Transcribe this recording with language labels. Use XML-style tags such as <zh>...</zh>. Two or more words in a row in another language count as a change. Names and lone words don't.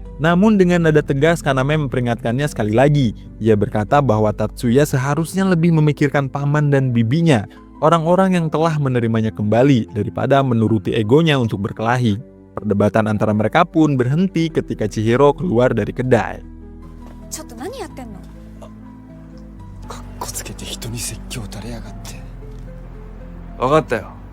<id>Namun dengan nada tegas, Kaname memperingatkannya sekali lagi. Ia berkata bahwa Tatsuya seharusnya lebih memikirkan paman dan bibinya, orang-orang yang telah menerimanya kembali daripada menuruti egonya untuk berkelahi. Perdebatan antara mereka pun berhenti ketika Chihiro keluar dari kedai.</id> <ja>ちょっと何やってんの？かっこつけて人に説教垂れやがって。分かったよ。</ja>